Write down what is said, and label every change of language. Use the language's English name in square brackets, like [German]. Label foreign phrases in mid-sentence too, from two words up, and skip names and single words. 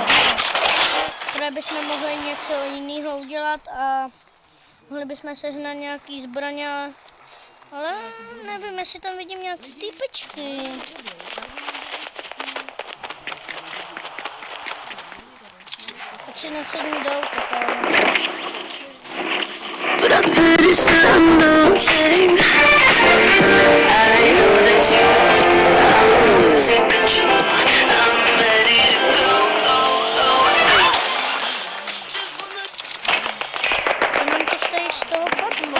[Czech] Které bychom mohli něco jiného udělat a mohli bychom sehnat nějaký zbraně, ale nevím, jestli tam vidím nějaký týpečky. Ať si nasednu do auta, kámo. [English] But I'm pretty sure I'm the same. I know that you know I'm losing control. I'm ready to go. Just wanna... [Czech] Co nám to stojí z toho padlo?